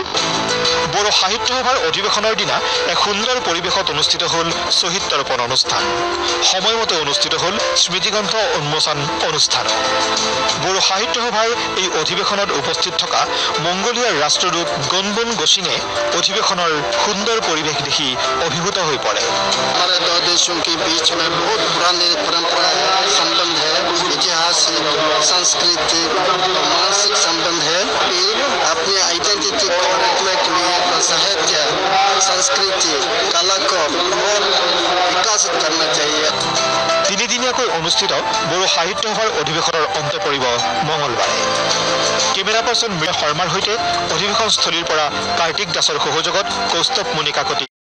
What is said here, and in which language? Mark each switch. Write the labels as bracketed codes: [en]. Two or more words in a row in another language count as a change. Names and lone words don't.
[as] বড়ো সাহিত্য সভাৰ অধিৱেশনৰ দিনা এক সুন্দৰ পৰিৱেশত অনুষ্ঠিত হ'ল শ্বহীদ তৰ্পণ অনুষ্ঠান। সময়মতে অনুষ্ঠিত হ'ল স্মৃতিগ্ৰন্থ উন্মোচন অনুষ্ঠান। বড়ো সাহিত্য সভাৰ এই অধিৱেশনত উপস্থিত থকা মংগোলিয়াৰ ৰাষ্ট্ৰদূত গনবুন গছিনে অধিৱেশনৰ সুন্দৰ পৰিৱেশ দেখি অভিভূত হৈ পৰে। [hi] परंपरा संबंध है, ऐतिहासिक, सांस्कृतिक और मानसिक संबंध है कि अपने आइडेंटिटी को रखने के लिए साहित्य, संस्कृति, कला को और विकसित करना चाहिए। [as] তিনিদিনীয়াকৈ অনুষ্ঠিত বড়ো সাহিত্য সভাৰ অধিৱেশনৰ অন্ত পৰিব মঙলবাৰে। কেমেৰা পাৰ্চন মৃণাল শৰ্মাৰ সৈতে অধিৱেশনস্থলীৰ পৰা কাৰ্তিক দাসৰ সহযোগত কৌস্তৱ মুনি কাকতি।